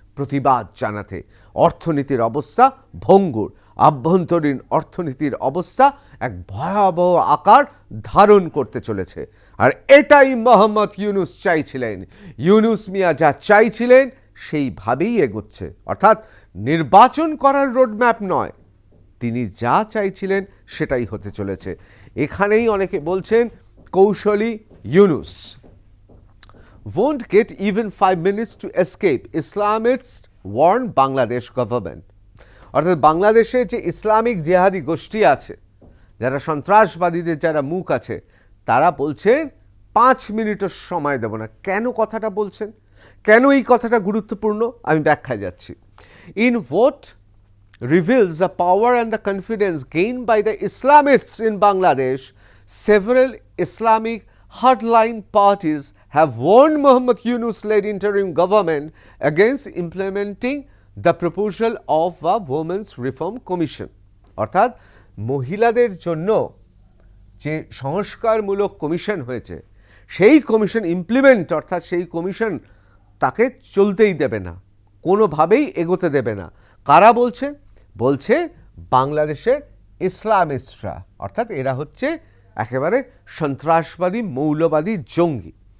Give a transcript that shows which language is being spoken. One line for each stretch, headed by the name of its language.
Bangla: প্রতিবাদ জানাতে। অর্থনীতির অবস্থা ভঙ্গুর, আভ্যন্তরীণ অর্থনীতির অবস্থা এক ভয়াবহ আকার ধারণ করতে চলেছে। আর এটাই মোহাম্মদ ইউনূস চাইছিলেন। ইউনূস মিয়া যা চাইছিলেন সেইভাবেই এগোচ্ছে, অর্থাৎ নির্বাচন করার রোডম্যাপ নয়, তিনি যা চাইছিলেন সেটাই হতে চলেছে। এখানেই অনেকে বলছেন কৌশলী
English: Yunus won't get even 5 minutes to escape, Islamists warn Bangladesh government.
Bangla: অর্থাৎ বাংলাদেশে যে ইসলামিক জেহাদি গোষ্ঠী আছে, যারা সন্ত্রাসবাদীদের যারা মুখ আছে, তারা বলছেন 5 মিনিটও সময় দেব না। কেন কথাটা বলছেন? কেন এই কথাটা গুরুত্বপূর্ণ? আমি ব্যাখ্যায় যাচ্ছি।
English: In what reveals the power and the confidence gained by the Islamists in Bangladesh, several Islamic hardline parties have warned Mohammad Yunus-led interim government against implementing the proposal of a Women's Reform Commission.
Bangla: অর্থাৎ মহিলাদের জন্য যে সংস্কারমূলক commission হয়েছে, সেই commission implement, অর্থাৎ সেই commission তাকে চলতেই দেবে না, কোনোভাবেই এগোতে দেবে না। কারা বলছে? বলছে বাংলাদেশের ইসলামিস্টরা, অর্থাৎ এরা হচ্ছে একেবারে সন্ত্রাসবাদী, মৌলবাদী, জঙ্গি।